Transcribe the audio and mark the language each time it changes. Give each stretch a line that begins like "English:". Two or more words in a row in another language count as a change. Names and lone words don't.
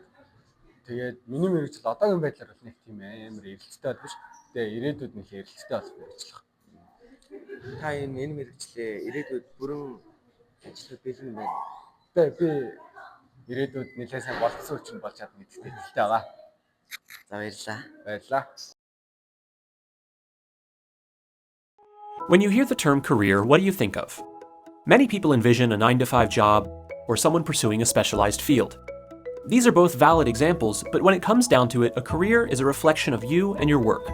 Mongolian: Тэгээд миний мэргэжил одоогийн байдлаар бол нэг тийм амар эрэлттэй бол биш. Тэгээд ирээдүйд нэг эрэлттэй болох мэргэжил. Та энэ мэргэжлээ ирээдүйд бүрэн ажиллах бэлэн байна. Тэгээд би ирээдүйд нэлээд сайн болцсон ч болж чадна гэдэгт итгэлтэй байгаа. За баярлалаа. Баярлалаа.
English: When you hear the term career, what do you think of? Many people envision a 9-to-5 job or someone pursuing a specialized field. These are both valid examples, but when it comes down to it, a career is a reflection of you and your work.